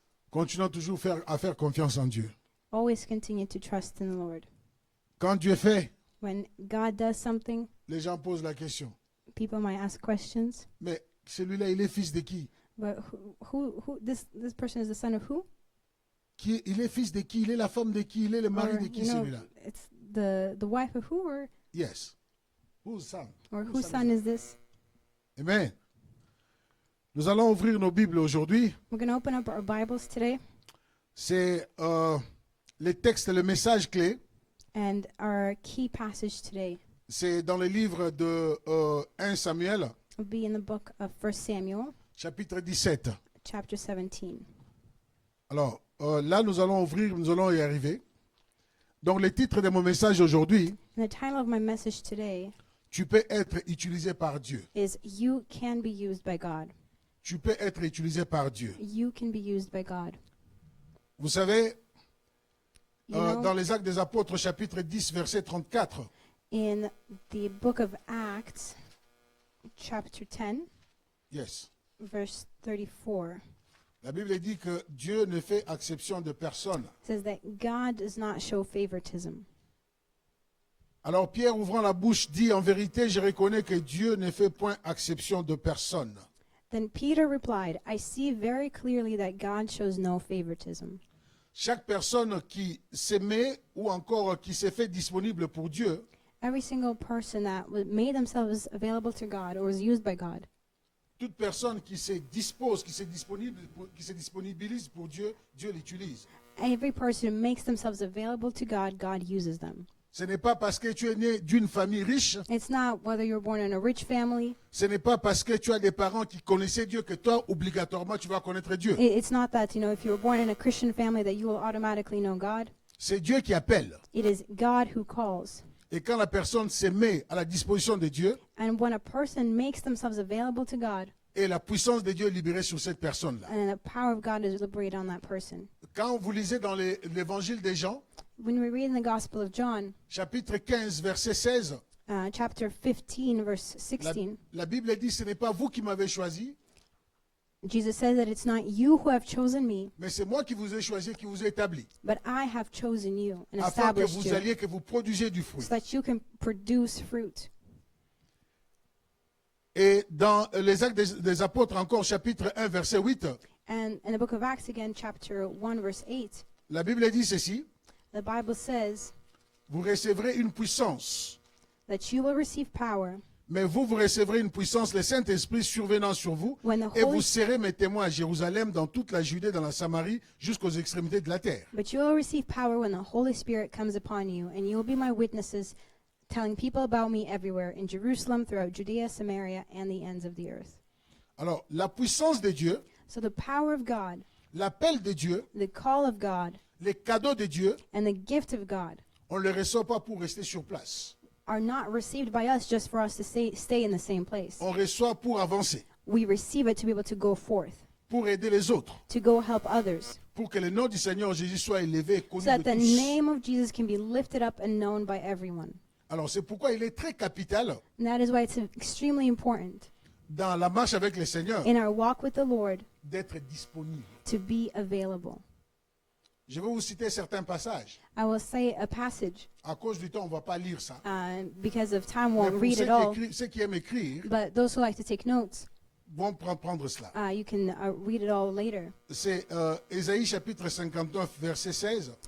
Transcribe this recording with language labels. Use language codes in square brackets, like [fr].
[fr] Continuons toujours à faire confiance en Dieu. [en] Always continue to trust in the Lord. [fr] Quand Dieu fait, [en] When God does something, [fr] les gens posent la question. [en] people might ask questions. [fr] Mais celui-là, il est fils de qui? [en] But this person is the son of who? [fr] Il est fils de qui? Il est la femme de qui? Il est le mari de qui, celui-là? [en] It's the wife of who, or Yes. Whose son? whose son is this? Amen. [fr] Nous allons ouvrir nos Bibles aujourd'hui. [en] We're going to open up our Bibles today, [fr] C'est les textes, le message clé. [en] and our key passage today [fr] C'est dans le livre de 1 Samuel, [en] will be in the book of 1 Samuel, [fr] chapitre 17. [en] chapter 17. [fr] Alors, là, nous allons ouvrir, nous allons y arriver. Donc, le titre de mon message aujourd'hui, [en] And the title of my message today [fr] tu peux être utilisé par Dieu. [en] is You Can Be Used by God. [fr] Tu peux être utilisé par Dieu. [en] You can be used by God. [fr] Vous savez, [en] You know, [fr] dans les Actes des Apôtres, chapitre 10, verset 34, [en] in the book of Acts, chapter 10, yes, verse 34, [fr] la Bible dit que Dieu ne fait exception de personne. [en] it says that God does not show favoritism. [fr] Alors Pierre, ouvrant la bouche, dit, en vérité, je reconnais que Dieu ne fait point exception de personne. [en] Then Peter replied, I see very clearly that God shows no favoritism. [fr] Chaque personne qui s'aimait ou encore qui s'est fait disponible pour Dieu, [en] Every single person that made themselves available to God or was used by God, [fr] toute personne qui se dispose, qui se disponibilise pour Dieu, Dieu l'utilise. [en] every person who makes themselves available to God, God uses them. [fr] Ce n'est pas parce que tu es né d'une famille riche, [en] It's not whether you're born in a rich family. [fr] ce n'est pas parce que tu as des parents qui connaissaient Dieu que toi, obligatoirement, tu vas connaître Dieu. [en] It's not that, if you were born in a Christian family that you will automatically know God. [fr] C'est Dieu qui appelle. [en] It is God who calls. [fr] Et quand la personne se met à la disposition de Dieu, [en] And when a person makes themselves available to God, [fr] et la puissance de Dieu est libérée sur cette personne-là. [en] and then the power of God is liberated on that person. [fr] Quand vous lisez dans l'évangile de Jean, [en] When we read in the Gospel of John, [fr] chapitre 15, verset 16, [en] chapter 15, verse 16, [fr] la Bible dit, ce n'est pas vous qui m'avez choisi, [en] Jesus says that it's not you who have chosen me, [fr] mais c'est moi qui vous ai choisi, qui vous ai établi, [en] but I have chosen you and [fr] afin que [en] established [fr] vous [en] you [fr] alliez, que vous produisiez du fruit. [en] so that you can produce fruit. [fr] Et dans les Actes des Apôtres, encore chapitre 1, verset 8, [en] And in the book of Acts again, chapter 1, verse 8, [fr] la Bible dit ceci, [en] the Bible says [fr] vous recevrez une puissance, [en] that you will receive power [fr] mais vous recevrez une puissance, le Saint-Esprit survenant sur vous, [en] when the [fr] et [en] Holy [fr] vous serez mes témoins à Jérusalem, dans toute la Judée, dans la Samarie, jusqu'aux extrémités de la terre. [en] But you will receive power when the Holy Spirit comes upon you, and you will be my witnesses, telling people about me everywhere, in Jerusalem, throughout Judea, Samaria, and the ends of the earth. [fr] Alors, la puissance de Dieu, [en] So the power of God, [fr] l'appel de Dieu, [en] the call of God, [fr] les cadeaux de Dieu, [en] and the gift of God [fr] on ne les reçoit pas pour rester sur place. [en] are not received by us just for us to stay in the same place. [fr] On reçoit pour avancer, [en] We receive it to be able to go forth, [fr] pour aider les autres, [en] to go help others, [fr] pour que le nom du Seigneur Jésus soit élevé et connu [en] so that [fr] de [en] the [fr] tous. [en] name of Jesus can be lifted up and known by everyone. [fr] Alors, c'est pourquoi il est très capital [en] And that is why it's extremely important [fr] dans la marche avec le Seigneur [en] in our walk with the Lord [fr] d'être disponible. [en] to be available. [fr] Je vais vous citer certains passages. [en] I will say a passage. [fr] À cause du temps, on ne va pas lire ça. [en] Because of time, [fr] Mais [en] won't [fr] pour [en] read it all. [fr] ceux qui aiment écrire [en] But those who like to take notes, [fr] vont prendre cela. [en] you can read it all later. [fr] C'est Ésaïe chapitre 59, verset 16.